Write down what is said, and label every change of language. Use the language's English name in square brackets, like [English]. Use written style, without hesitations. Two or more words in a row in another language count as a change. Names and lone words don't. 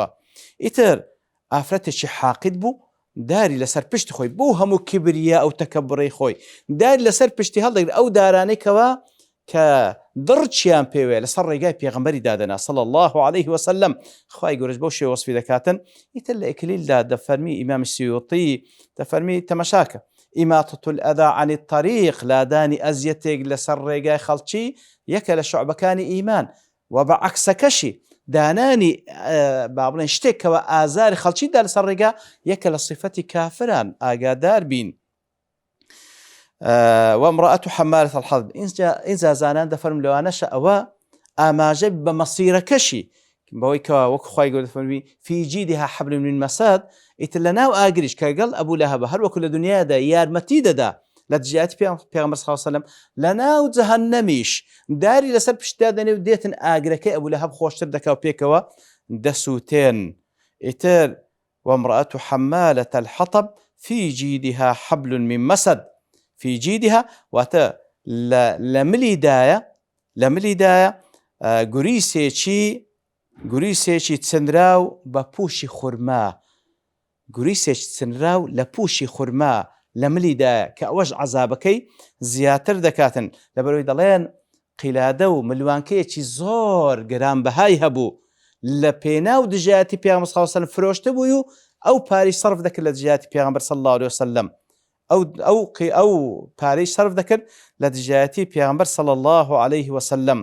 [Central Kurdish] ئیتر ئافرەتێکی حاقد بوو داری لەسەر پشتی خۆی بۆ هەموو کبریە ئەو تەکەبڕەی خۆی داری لەسەر پشتی هەڵدەگرێت ئەو دارانەیەکەوە کە دڕچیان پێوێ لەسەر ڕێگای پێغەمبەری دادەنا [Arabic] صلی الله عليه وسلم. [Central Kurdish] خوای گەورەش بۆ شێوە وەسفی دەکاتن. ئیتر لە ئیکلیلدا دەفەرمی ئیمامی سیوطی دەفەرمی تەماشاکە [Arabic] ئیماطة الأذى عن الطريق [Central Kurdish] لادانی ئەزیەتێک لەسەر ڕێگای خەڵکی یەکە لە شوعبەکانی ئیمان و بەعەکسەکەشی دانانی با بڵێن شتێکەوە ئازاری خەڵکیدا لەسەر ڕێگا یەکە لە صیفەتی کافران ئاگادار بین. [Arabic] وامرأته حمالة الحطب [Central Kurdish] ئینجا زانان دەفەرم لەوانەشە ئەوە ئاماژە بە مەسیرەکەشی بەوەی کەوا وەکو خوای گەورە دەفەرمی [Arabic] في جيدها حبل من مسد. [Central Kurdish] ئیتر لە ناو ئاگریش کە گەڵ ئەبوو لەهەب هەروەکو لە دنیادا یارمەتی دەدا لە دژایەتی پێغەمبەر [Arabic] صلی الله علیه وسلم [Central Kurdish] لە ناو جەهەنەمیش داری لەسەر پشتدا دەنێ و دێتن ئاگرەکەی ئەبوو لەهەب خۆشتر دەکا و پێکەوە دەسووتێن. ئیتر [Arabic] وامرأته حمالة الحطب في جيدها حبل من مسد في جيدها [Central Kurdish] واتە لە ملی دایە لە ملیدایە گوریسێکی چنراو بە پوشی خورما، گوریسێکی چنراو لە پوشی خورما لە ملیدایە کە ئەوەش عەزابەکەی زیاتر دەکاتن، لەبەرەوەی دەڵێن قیلادە و ملوانکەیەکی زۆر گرانبەهای هەبوو لە پێناو دژایەتی پێغەمبەر [Arabic] صلی الله علیه وسلم [Central Kurdish] فرۆشتە بووی و ئەو پارەی سەرف دەکرد لە دژایەتی پێغەمبەر [Arabic] صلی الله علیه وسلم، [Central Kurdish] ئەو پارەی سەرف دەکرد لە دژایەتی پێغەمبەر [Arabic] صلی الله علیه وسلم.